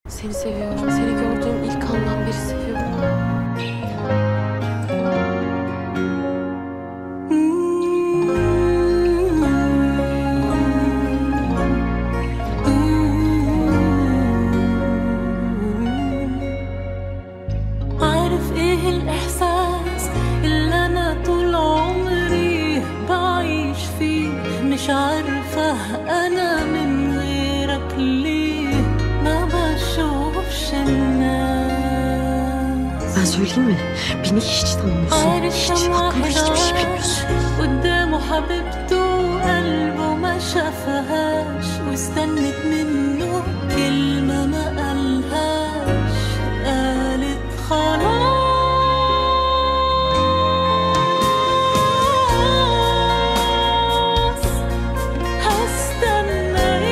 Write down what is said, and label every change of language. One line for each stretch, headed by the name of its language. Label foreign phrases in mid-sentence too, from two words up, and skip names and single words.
Turkish: Seni seviyorum. Seni gördüğüm ilk andan beri seviyorum.
Arabic: عارف ايه الاحساس اللي انا طول عمري بعيش فيه مش عارفة انا من غيرك ليه ما بشوفش الناس.
Turkish: Ben söyleyeyim mi? Beni hiç tanımıyorsun. Hiç. Hakkında hiçbir şey bilmiyorsun.
Arabic: قدامه حبيبته قلبه ما شافهاش واستنت منه كلمة ما قالهاش قالت خلاص هستنى